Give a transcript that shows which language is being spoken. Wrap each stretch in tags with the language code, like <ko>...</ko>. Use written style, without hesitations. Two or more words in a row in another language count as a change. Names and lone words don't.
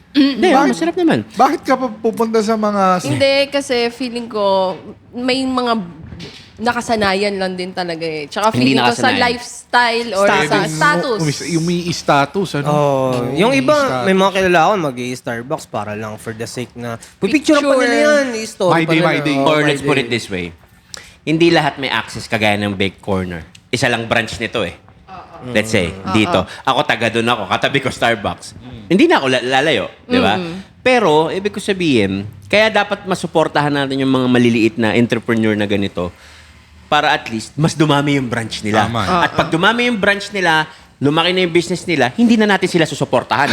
<tl>Hindi, masarap naman. Bakit ka pa pupunta sa mga... Hindi, kasi feeling ko may mga nakasanayan lang din talaga eh. Tsaka Hindi feeling ko sa nakasanayan.</tl> <en>lifestyle or</en> <tl>sa</tl> <en>status.</en> <tl>Yung may status, ano? yung May iba, status. may mga kilala ako mag-i-Starbucks para lang</tl> <en>for the sake</en> <tl>na pipicture pa nila yan, i-story</tl> <en>My</en> <tl>pa</tl> <en>day,</en> <tl>nila.</tl> <en>my day. Oh, Or my let's day. put it this way.</en> <tl>Hindi lahat may access kagaya ng Bake Corner. Isa lang branch nito eh.</tl> <en>Let's say,</en> <tl>dito. Ako taga doon ako, katabi ko Starbucks. Hindi na ako lalayo, di ba? Pero, ibig ko sabihin, kaya dapat masuportahan natin yung mga maliliit na entrepreneur na ganito para at least mas dumami yung branch nila. Tama. At pag dumami yung branch nila, lumaki na yung business nila, hindi na natin sila susuportahan.</tl>